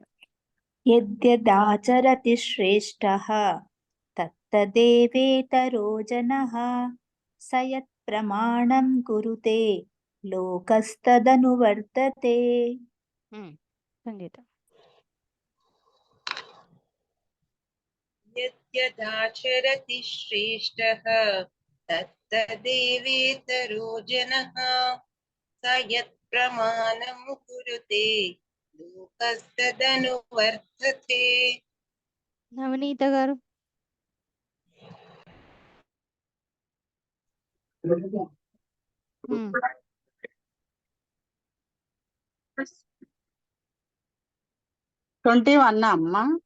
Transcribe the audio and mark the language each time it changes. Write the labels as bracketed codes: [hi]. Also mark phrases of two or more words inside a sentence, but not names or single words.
[sa] యద్యదాచరతి శ్రేష్ఠః తత్తదేవేతరో జనః సయత్ప్రమాణం కురుతే లోకస్తదనువర్తతే. [te] సంగీత. [sa] यद्यदाचरति श्रेष्ठः तत्तदेवेतरो जनः स यत्प्रमाणं कुरुते लोकस्तदनुवर्तते. [te] నవనీత గారు. ఉమ్, 21 అమ్మా.